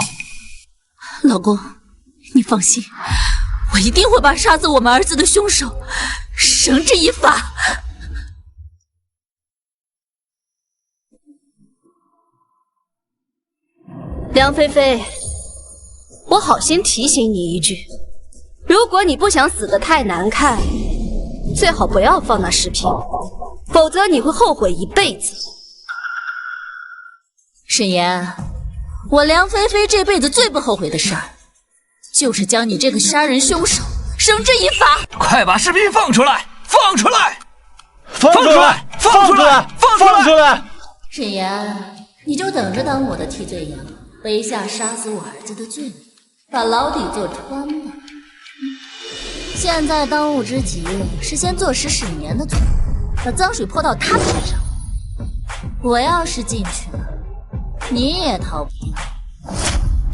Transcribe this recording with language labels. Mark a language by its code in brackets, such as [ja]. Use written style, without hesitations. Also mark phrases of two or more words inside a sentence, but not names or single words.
[zh] 老公，你放心，我一定會把殺死我們兒子的兇手繩之以法。梁菲菲，我好心提醒你一句，如果你不想死得太難看，最好不要放那視頻，否則你會後悔一輩子。沈岩，我梁菲菲這輩子最不後悔的事兒，就是將你這個殺人兇手繩之以法。快把視頻放出來！放出來！放出來！放出來！放出來！沈岩，你就等着当我的替罪羊，背下殺死我兒子的罪名，把牢底坐穿吧。現在當務之急是先坐實沈岩的罪，把髒水潑到他頭上。我要是進去了，你也逃不掉。